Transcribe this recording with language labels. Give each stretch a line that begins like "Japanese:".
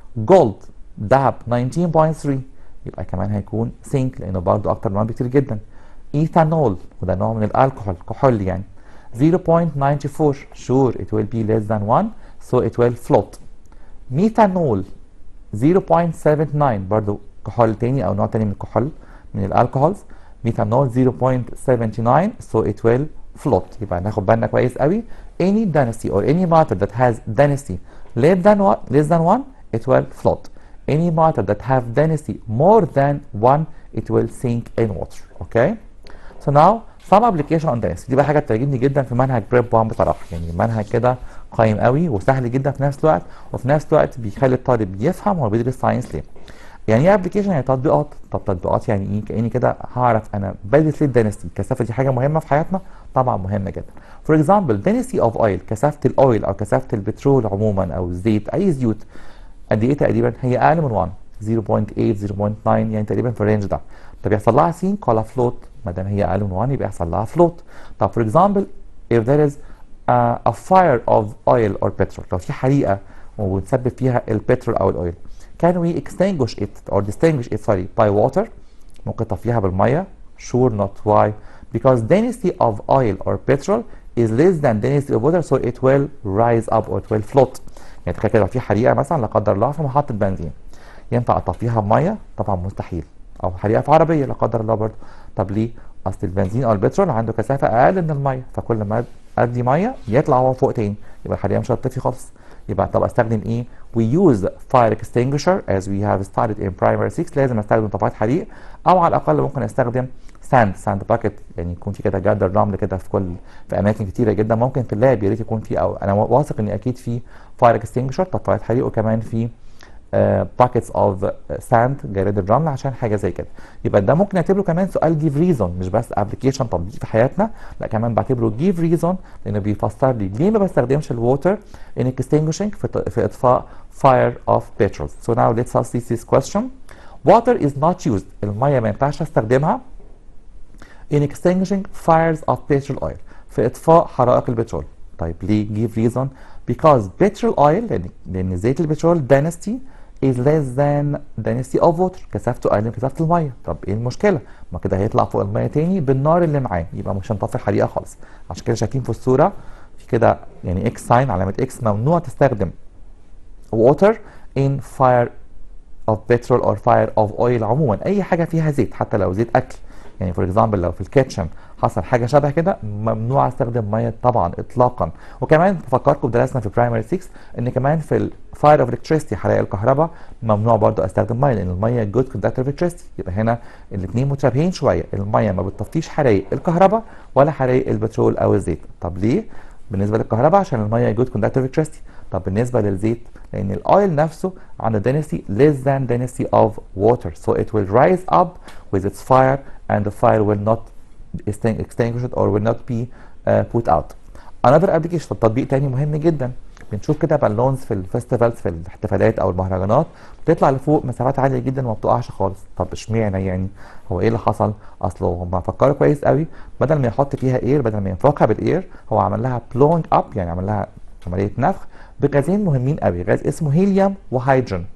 Arabic: gold ذهب 19.3 يبقى كمان هيكون sink لانه برضه اكتر من 1 بكتير جدا. ايثانول وده نوع من الالكحول كحول يعني 0.94
English: sure it will be less than 1 so it will float.
Arabic: ميثانول 0.79 برضو كحول تاني او نوع تاني من الكحول من الالكحولز ميثانول 0.79
English: so it will float.
Arabic: يبقى ناخد بالنا كويس قوي
English: any density or any matter that has density less than 1 it will float. any matter that have density more than 1 it will sink in water.
Arabic: okay so now some application on density دي بقى حاجه بتعجبني جدا في منهج بريب 1 بصراحه يعني منهج كده قيم قوي وسهل جدا في نفس الوقت وفي نفس الوقت بيخلي الطالب يفهم هو بيدرس ساينس ليه. يعني ايه ابلكيشن؟ يعني تطبيقات. طب تطبيقات يعني ايه؟ كاني كده هعرف انا بدرس ليه الدنسيتي. الكثافه دي حاجه مهمه في حياتنا طبعا مهمه جدا. فور اكزامبل density اوف اويل كثافه الاويل او كثافه البترول عموما او الزيت اي زيوت قد ايه تقريبا؟ هي اقل من 1 0.8 0.9 يعني تقريبا في الرينج ده. طب يحصل لها سينك ولا فلوت؟ ما دام هي اقل من 1 يبقى يحصل لها فلوت. طب فور اكزامبل
English: if there is a fire of oil or petrol
Arabic: لو في حريقه وتسبب فيها البترول او الاويل.
English: Can we extinguish it or distinguish it sorry by water؟
Arabic: ممكن تطفيها بالميه.
English: Sure not. Why? Because density of oil or petrol is less than density of water so it will rise up or it will float.
Arabic: يعني تخيل كده في حريقه مثلا لا قدر الله في محطه بنزين، ينفع اطفيها بميه؟ طبعا مستحيل. او حريقه في عربيه لا قدر الله برضه. طب ليه؟ اصل البنزين او البترول عنده كثافه اقل من الميه، فكل ما ادي ميه يطلع هو فوق تاني، يبقى الحريقه مش هتطفي خالص. يبقى طب استخدم ايه؟
English: we use fire extinguisher as we have studied in primary 6.
Arabic: لازم استخدم طفايات حريق، او على الاقل ممكن استخدم ساند باكيت، يعني يكون في كده جردل رمل كده في اماكن كتيره جدا. ممكن في اللاب يا ريت يكون في، او انا واثق ان اكيد في فاير اكستنجشر طفايات حريق، وكمان في باكيتس اوف ساند جراد الرمل عشان حاجه زي كده. يبقى ده ممكن نعتبره كمان سؤال جيف ريزون، مش بس ابلكيشن تطبيق في حياتنا، لا كمان بعتبره جيف ريزون لانه بيفسر لي ليه ما بستخدمش الووتر
English: in extinguishing
Arabic: في اطفاء
English: fire of petrol. So now let's ask this question. Water is not used.
Arabic: الميه ما ينفعش استخدمها
English: in extinguishing fires of petrol oil
Arabic: في اطفاء حرائق البترول. طيب ليه؟
English: give reason because petrol oil
Arabic: لان زيت البترول
English: density is less than density of water،
Arabic: كثافته اقل من كثافه الميه. طب ايه المشكله؟ ما كده هيطلع فوق الميه تاني بالنار اللي معاه، يبقى مش هنطفي الحريقه خالص. عشان كده شايفين في الصوره في كده يعني اكس ساين، علامه اكس، ممنوع تستخدم
English: water in fire of petrol or fire of oil.
Arabic: عموما اي حاجه فيها زيت حتى لو زيت اكل، يعني فور اكزامبل لو في الكيتشن حصل حاجه شبه كده ممنوع استخدم ميه طبعا اطلاقا. وكمان بفكركم بدرسنا في برايمري 6 ان كمان في الفاير اوف الكتريستي حرائق الكهرباء ممنوع برضو استخدم ميه، لان الميه جود كوندكتور اوف الكتريستي. يبقى هنا الاثنين متشابهين شويه، الميه ما بتطفيش حرائق الكهرباء ولا حرائق البترول او الزيت. طب ليه؟ بالنسبه للكهرباء عشان الميه جود كوندكتور اوف الكتريستي. طب بالنسبه للزيت لان الاويل نفسه عنده
English: density less than density of water so it will rise up with its fire and the fire will not extinguish or will not be put out.
Arabic: another application تطبيق تاني مهم جدا، بنشوف كده بالونز في الفيستيفالز في الاحتفالات او المهرجانات بتطلع لفوق مسافات عاليه جدا وما بتقعش خالص. طب اشمعنى يعني؟ هو ايه اللي حصل؟ اصله هم فكروا كويس قوي، بدل ما يحط فيها اير، بدل ما ينفخها بالاير، هو عمل لها بلوينج اب، يعني عمل لها عمليه نفخ بغازين مهمين قوي، غاز اسمه هيليوم وهيدروجين.